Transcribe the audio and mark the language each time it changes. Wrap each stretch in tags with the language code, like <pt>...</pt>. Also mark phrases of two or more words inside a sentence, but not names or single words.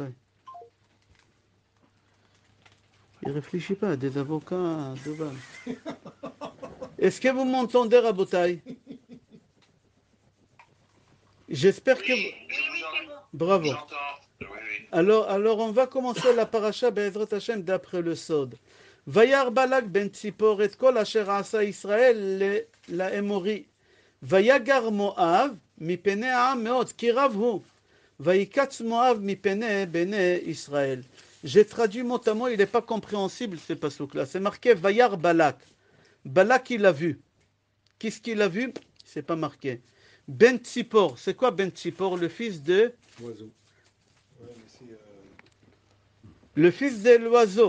<fr>Il ne réfléchit pas, des avocats de Dubaï. Est-ce que vous m'entendez, Rabotai? J'espère que... Oui, c'est bon. Bravo. J'entends. Oui. Alors, on va commencer la paracha</fr> <he>בעזרת השם</he> <fr>d'après le Sod.</fr> <he>וירא בלק בן צפור את כל אשר עשה ישראל לאמורי. ויגר מואב מפני העם מאוד, כי רב הוא. ויקץ מואב מפני בני ישראל.</he> <fr>J'ai traduit mot à mot, il n'est pas compréhensible ce passouk-là. C'est marqué Vayar Balak. Balak, il a vu. Qu'est-ce qu'il a vu? C'est pas marqué. Ben Tzipor, c'est quoi Ben Tzipor? Le fils de... Oiseau. Le fils de l'oiseau.</fr>